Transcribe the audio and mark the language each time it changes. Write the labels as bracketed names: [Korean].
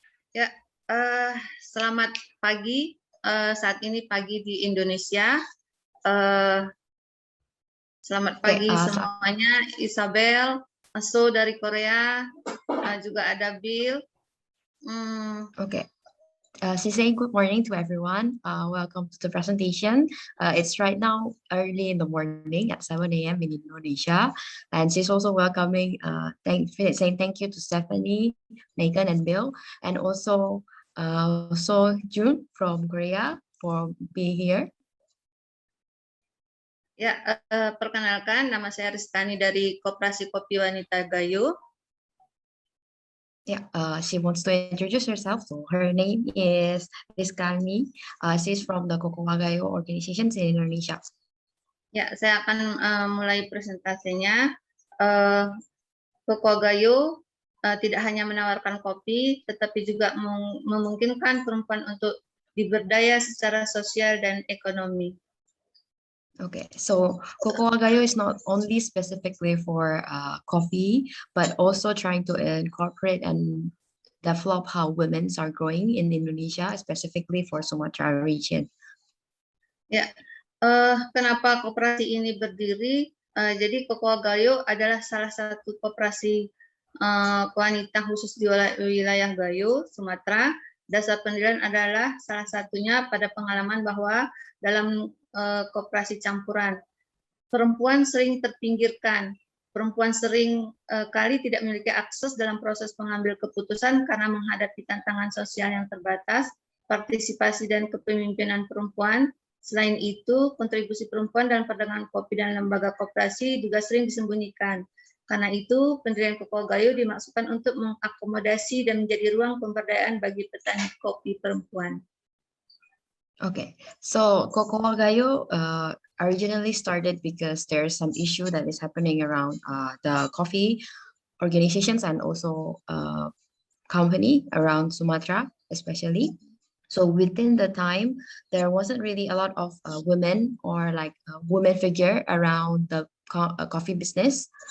[Indonesian] Ya, selamat pagi. Saat ini pagi di Indonesia. Selamat pagi semuanya. Isabel, Aso dari Korea, juga ada Bill. [English] Okay. She's saying good morning to everyone. Welcome to the presentation. It's right now early in the morning at 7 a.m. in Indonesia. And she's also welcoming, saying thank you to Stephanie, Megan, and Bill. And also So Jun from Korea for being here. [Indonesian] Ya, perkenalkan, nama saya Rizkani dari Koperasi Kopi Wanita Gayo. [English] Yeah, she wants to introduce herself. So her name is Rizkani. She's from the Cocoa Gayo organizations in Indonesia. [Indonesian] Ya, saya akan mulai presentasinya. Cocoa Gayo tidak hanya menawarkan kopi, tetapi juga memungkinkan perempuan untuk diberdaya secara sosial dan ekonomi. [English] Okay, so Cocoa Gayo is not only specifically for coffee, but also trying to incorporate and develop how women are growing in Indonesia, specifically for Sumatra region. [Indonesian] Ya, kenapa koperasi ini berdiri? Jadi Cocoa Gayo adalah salah satu koperasi wanita khusus di wilayah Gayo, Sumatera. Dasar pendirian adalah salah satunya pada pengalaman bahwa dalam koperasi campuran, perempuan sering terpinggirkan. Perempuan sering kali tidak memiliki akses dalam proses pengambil keputusan karena menghadapi tantangan sosial yang terbatas, partisipasi dan kepemimpinan perempuan. Selain itu, kontribusi perempuan dalam perdagangan kopi dan lembaga koperasi juga sering disembunyikan. Karena itu, pendirian Cocoa Gayo dimaksudkan untuk mengakomodasi dan menjadi ruang pemberdayaan bagi petani kopi perempuan. [English] Okay, so Cocoa Gayo originally started because there's some issue that is happening around the coffee organizations and also company around Sumatra, especially. So within the time, there wasn't really a lot of women or like women figure around the coffee business.